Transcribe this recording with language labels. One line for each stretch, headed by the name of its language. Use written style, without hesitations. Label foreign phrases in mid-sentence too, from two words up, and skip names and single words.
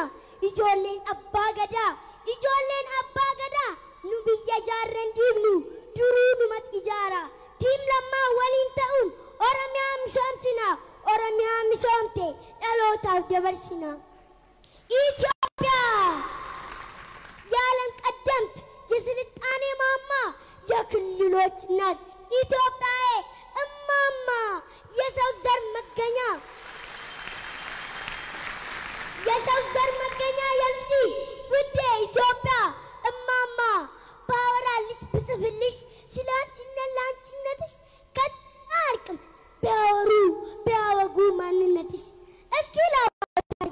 Oromo: Ijoolleen abbaa gadaa nu biyya ijaarren diignu duruu numatti ijaara. Tiim lammaa waliin ta'uun Oromiyaa misoomsina. Oromiyaa misoomte dhalootaaf dabarsina. Itoophiyaa yaalan
Amharic: ቀደምት የስልጣኔ ማማ የክልሎች ናት ኢትዮጵያ እማማ የሰው ዘር መገኛ የልሲ ውዴ ኢትዮጵያ እማማ ባወራልሽ ብጽፍልሽ ስላንቺነትሽ ከታርቅም ቢያወጉ ማንነትሽ እስኪ ላርጋ